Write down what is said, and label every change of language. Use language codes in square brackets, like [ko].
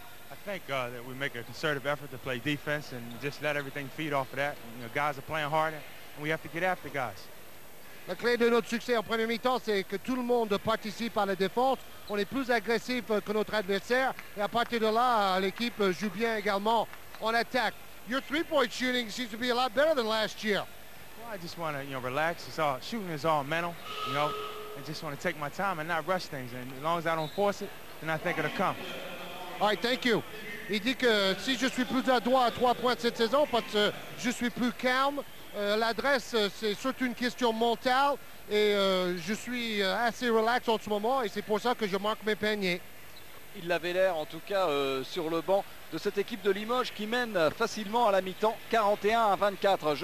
[en] I think that we make a concerted effort to play defense and just let everything feed off of that. You know, guys are playing hard, and we have to get after guys. [fr] La clé de notre succès en première mi-temps, c'est que tout le monde participe à la défense. On est plus agressif que notre adversaire. Et à partir de là, l'équipe joue bien également en attaque. [en] Your three-point shooting seems to be a lot better than last year. Well, I just want to, relax. It's all shooting is all mental, and just want to take my time and not rush things. And as long as I don't force it, then I think it'll come. All right, thank you. [fr] Il dit que si je suis plus adroit à 3 points cette saison, parce que je suis plus calme. L'adresse, c'est surtout une question mentale et je suis assez relax en ce moment et c'est pour ça que je marque mes paniers. Il avait l'air en tout cas sur le banc de cette équipe de Limoges qui mène facilement à la mi-temps 41-24.